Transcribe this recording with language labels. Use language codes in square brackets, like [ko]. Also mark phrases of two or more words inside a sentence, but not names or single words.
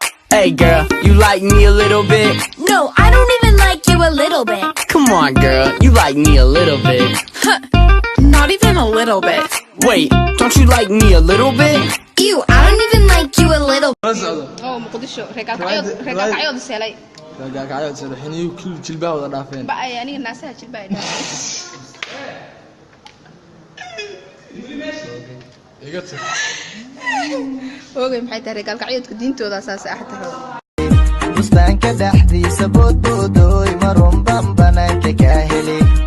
[en] Hey girl, you like me a little bit? No, I don't even like you a little bit. Come on girl, you like me a little bit. Huh, not even a little bit. Wait, don't you like me a little bit? Ew, I don't even like you a little [so] Kala socdo. Oo, Muqdisho. Reer Gaalkacyood, Riwaayad, reer riwaayad. Gaalkacyood is helay. Reer Gaalkacyood is helay. Xiniyu kul jilbaha wada dhaafeen. Ba ay aniga naasaha jilbaha ay dhaafeen. Iga tag. Oogay, maxay tahay reer Gaalkacyoodka diintooda saas ah tahay? Bustaanka dhexdiisa boodboodooy, marun baan banaanka ka heli.